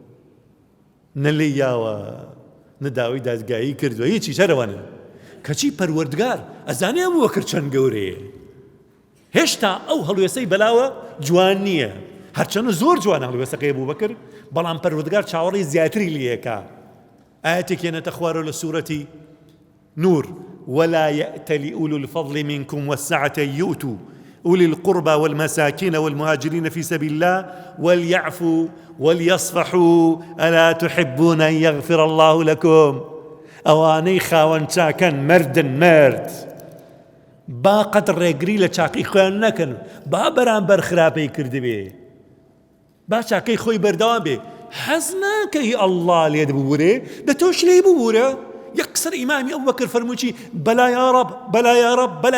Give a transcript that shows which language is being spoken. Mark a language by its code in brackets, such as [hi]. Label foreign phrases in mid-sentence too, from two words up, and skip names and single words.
[ckb] نەلێ یاوە نەداوای دادگایی کردووە هیچی شەرەوانە کەچی پەروەردگار ئەزانێ ئەبوو بەکر چەند گەورەیە هێشتا ئەو هەڵوێستەی بەلاوە جوان نییە هەرچەنە زۆر جوان هەڵوێستەکەی بوو بەکر بەڵام پەروەردگار چاوەڕێی زیاتری لێەکە ئاەتێک هێنەتە خوارەوە لە سوورەتی نور [ar] ولا يأتل أولو الفضل منكم والسعة يؤتوا أولي القربى والمساكين والمهاجرين في سبيل الله وليعفوا وليصفحوا ألا تحبون أن يغفر الله لكم [ckb] ئەوانەی خاوەن چاکەن مردن مرد با قەت ڕێگری لە چاقی خۆیان نەکەن با بەرامبەر خراپەی کردبێ با چاکەی خۆی بەردەوام بێ حەز ناکەی ئەڵڵا لێت ببوورێ دە تۆش لێ ببوورە یەکسەر ئیمامی ئەبوو بەکر فەرمووی [ar] بەلا یا ڕەب بەلا یا ڕەب بەلا